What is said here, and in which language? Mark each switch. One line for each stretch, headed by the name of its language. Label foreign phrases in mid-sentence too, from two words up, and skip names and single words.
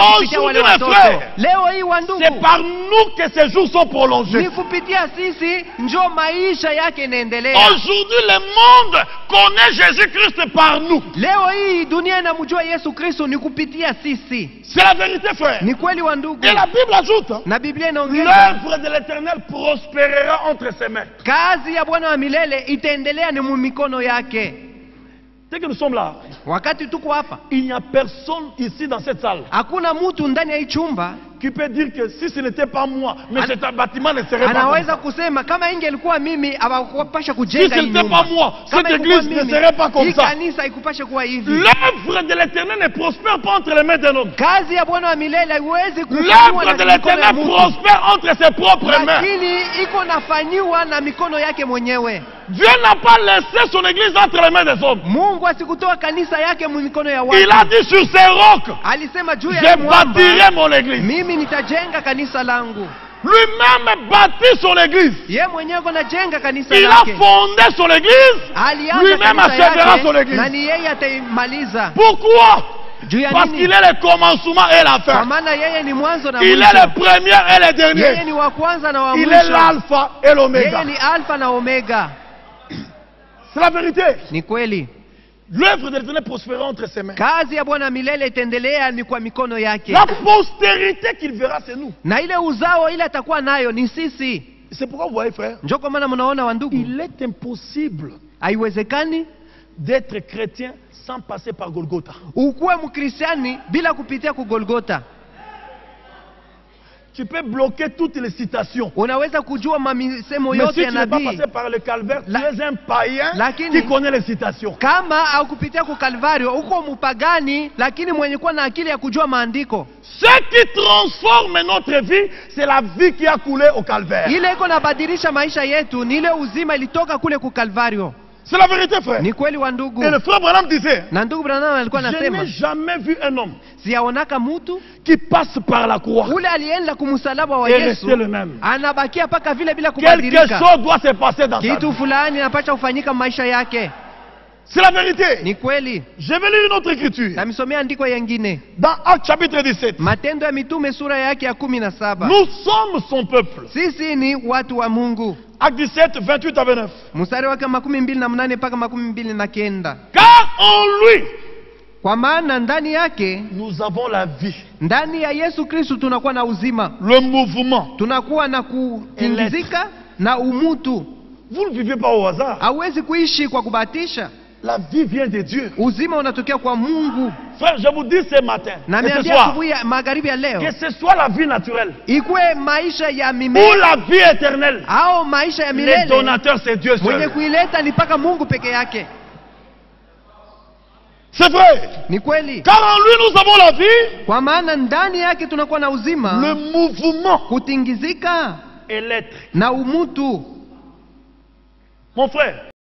French: Oh,
Swahili: kupitia wale
French: aujourd'hui, mes
Swahili: watoto.
French: frères,
Swahili: Leo hii wandugu,
French: C'est par nous que ces jours sont prolongés.
Swahili: ni kupitia sisi njo maisha yake inaendelea.
French: Aujourd'hui, le monde connaît Jésus-Christ par nous.
Swahili: Leo hii dunia inamjua Yesu Kristo ni kupitia sisi.
French: C'est la vérité, frère.
Swahili: Ni kweli wandugu,
French: Et la Bible ajoute, hein,
Swahili: na Biblia inaongeza
French: l'œuvre de l'Éternel prospérera entre ses mains.
Swahili: kazi ya Bwana wa milele itaendelea ni mu mikono yake.
French: Dès que nous sommes là,
Swahili: Wakati tuko hapa,
French: il n'y a personne ici dans cette salle
Swahili: hakuna mtu ndani ya hii chumba
French: qui peut dire que si ce n'était pas moi, mais cet bâtiment ne serait pas comme
Swahili: anaweza
French: ça.
Swahili: kusema kama ingelikuwa mimi hawakupasha
French: Si
Swahili: kujenga
French: ce
Swahili: hii
French: n'était
Swahili: nyumba.
French: pas moi,
Swahili: Kama
French: cette
Swahili: ingekuwa
French: église ne
Swahili: mimi,
French: serait pas comme
Swahili: hii
French: ça.
Swahili: kanisa haikupasha kuwa hivi.
French: L'œuvre de l'Éternel ne prospère pas entre les mains d'un homme.
Swahili: Kazi ya Bwana wa milele haiwezi kufanywa
French: L'œuvre de
Swahili: na mikono ya
French: l'Éternel
Swahili: mtu,
French: prospère entre ses propres mains.
Swahili: lakini iko nafanywa na mikono yake mwenyewe.
French: Dieu n'a pas laissé son église entre les mains des hommes.
Swahili: Mungu asikutoa kanisa yake mu mikono ya
French: Il a
Swahili: watu.
French: dit sur ces rocs,
Swahili: Alisema juu ya
French: je
Swahili: mwamba,
French: bâtirai mon église.
Swahili: mimi nitajenga kanisa langu.
French: Lui-même bâtit son église.
Swahili: Ye mwenyewe anajenga kanisa
French: Il a
Swahili: lake.
French: fondé son église.
Swahili: Alianza
French: Lui-même
Swahili: kanisa
French: achèvera son
Swahili: yake
French: église.
Swahili: na ni yeye ataimaliza.
French: Pourquoi?
Swahili: Juu ya
French: Parce
Swahili: nini?
French: qu'il est le commencement et la
Swahili: Kwa
French: fin.
Swahili: maana yeye ni mwanzo na
French: Il est
Swahili: mwisho.
French: le premier et le
Swahili: Yeye
French: dernier.
Swahili: ni wa kwanza na wa
French: Il est
Swahili: mwisho.
French: l'alpha et
Swahili: Yeye
French: l'oméga.
Swahili: ni alfa na omega.
French: C'est la vérité.
Swahili: Ni kweli.
French: L'œuvre de l'Éternel prospérera entre ses mains.
Swahili: Kazi ya Bwana milele itaendelea ni kwa mikono yake.
French: La postérité qu'il verra, c'est nous.
Swahili: Na ile uzao ile atakuwa nayo ni sisi.
French: C'est pourquoi vous voyez, frère,
Swahili: Ndio kwa maana mnaona wandugu,
French: il est impossible
Swahili: haiwezekani
French: d'être chrétien sans passer par Golgotha.
Swahili: ukuwe mkristiani bila kupitia ku Golgota.
French: tu peux bloquer toutes les citations.
Swahili: unaweza kujua mamisemo
French: Mais
Swahili: yote
French: si
Swahili: ya
French: tu n'es pas
Swahili: nabii.
French: passé par le calvaire, tu
Swahili: La-
French: es un païen
Swahili: Lakini-
French: qui connaît les citations.
Swahili: Kama au kupitia kwa Kalvario uko mpagani, lakini mwenye kuwa na akili ya kujua maandiko.
French: Ce qui transforme notre vie, c'est la vie qui a coulé au calvaire.
Swahili: Ile iko nabadilisha maisha yetu ni ile uzima ilitoka kule ku Kalvario.
French: C'est la vérité, frère.
Swahili: Ni kweli wa ndugu.
French: Et le frère Branham disait,
Swahili: Na ndugu Branham alikuwa
French: je
Swahili: anasema,
French: n'ai jamais vu un homme
Swahili: siyaonaka mtu
French: qui passe par la croix.
Swahili: ule alienda kumsalaba wa
French: Et
Swahili: Yesu
French: rester le même.
Swahili: anabakia paka vile bila
French: Quelque
Swahili: kubadilika.
French: chose doit se passer dans sa
Swahili: Kitu
French: vie.
Swahili: fulani inapaswa kufanyika maisha yake.
French: C'est la vérité.
Swahili: Ni kweli.
French: Je vais lire une autre écriture.
Swahili: Tamisomea andiko yengine.
French: Dans Actes chapitre 17.
Swahili: Matendo ya Mitume sura yake ya 17.
French: Nous sommes son peuple.
Swahili: Sisi ni watu wa Mungu.
French: Actes 17, 28 à 29.
Swahili: Mstari wake 28 mpaka 29.
French: Car en lui,
Swahili: Kwa maana ndani yake,
French: nous avons la vie,
Swahili: ndani ya Yesu Kristo tunakuwa na uzima,
French: le mouvement.
Swahili: tunakuwa na kutingizika na umutu.
French: Vous ne vivez pas au hasard.
Swahili: Hauwezi kuishi kwa kubahatisha.
French: La vie vient de Dieu.
Swahili: Uzima unatokea kwa Mungu.
French: Frère, je vous dis ce matin
Swahili: Na
French: et ce
Swahili: niambia
French: soir,
Swahili: asubuhi ya magharibi ya leo,
French: que ce soit la vie naturelle
Swahili: ikuwe maisha ya
French: ou
Swahili: mimea
French: la vie éternelle,
Swahili: au maisha ya
French: les
Swahili: milele,
French: donateurs, c'est Dieu
Swahili: mwenye
French: seul.
Swahili: kuileta ni mpaka Mungu peke yake.
French: C'est vrai.
Swahili: Ni kweli.
French: Car en lui, nous avons la vie,
Swahili: Kwa maana ndani yake tunakuwa na uzima,
French: le mouvement
Swahili: kutingizika
French: et l'être.
Swahili: na umutu.
French: Mon frère,